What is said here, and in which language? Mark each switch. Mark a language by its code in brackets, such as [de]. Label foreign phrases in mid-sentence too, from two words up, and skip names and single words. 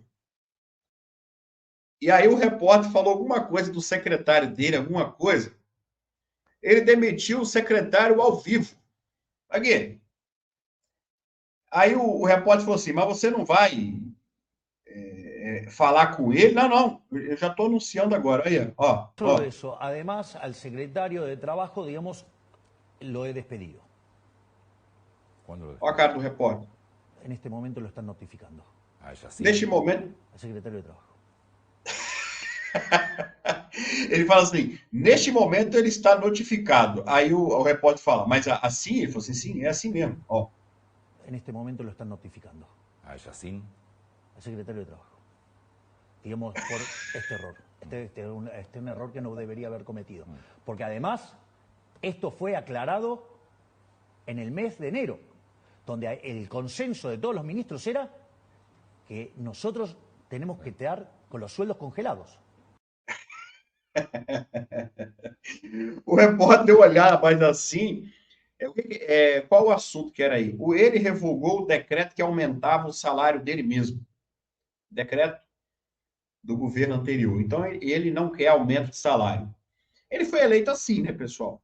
[pt] E aí o repórter falou alguma coisa do secretário dele, alguma coisa. Ele demitiu o secretário ao vivo. Aqui. Aí o repórter falou assim: mas você não vai falar com ele? Não, não. Eu já estou anunciando agora. Aí, ó, [es] Solo [pt] ó. [es] eso, además al secretario de Trabajo, digamos, lo he despedido. ¿Cuándo lo [pt] Ó a [es] despidió? [pt] cara do repórter. [es] En este momento lo están notificando. Ah, ya sí. [pt] Neste momento, [es] Al secretario de Trabajo. [pt] ele fala assim: neste momento ele está notificado. Aí o repórter fala: mas assim? Ele falou assim: sim, é assim mesmo. Ó. [es] en este momento lo están notificando. A Yacine. Al secretario de Trabajo. Digamos, por este error. Este es un error que no debería haber cometido. Porque además, esto fue aclarado en el mes de enero, donde el consenso de todos los ministros era que nosotros tenemos que estar con los sueldos congelados. [pt] O repórter deu olhada, mas assim, qual o assunto que era aí? Ele revogou o decreto que aumentava o salário dele mesmo. Decreto do governo anterior. Então, ele não quer aumento de salário. Ele foi eleito assim, né, pessoal?